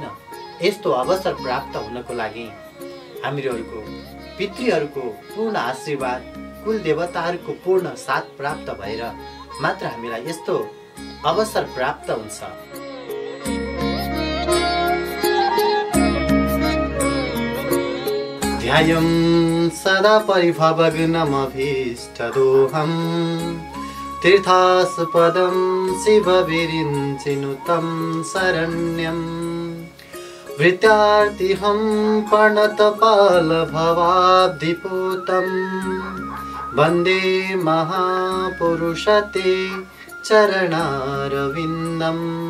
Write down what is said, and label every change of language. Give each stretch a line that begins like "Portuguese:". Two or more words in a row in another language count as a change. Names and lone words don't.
Nepali: यस्तो अवसर प्राप्त हुनको लागि हामीहरूको पितृहरूको पूर्ण आशीर्वाद, कुल देवताहरूको पूर्ण साथ प्राप्त भएर मात्र हामीलाई यस्तो अवसर प्राप्त हुन्छ।
Sanskrit: ध्यायं सदा परिभवग्नमभीष्टदोहम् तीर्थास्पदं शिवविरिञ्चिनुतं शरण्यम् वृत्यार्तिहं प्रणतपालभवाब्धिपूतं वन्दे महापुरुषते चरणारविन्दम्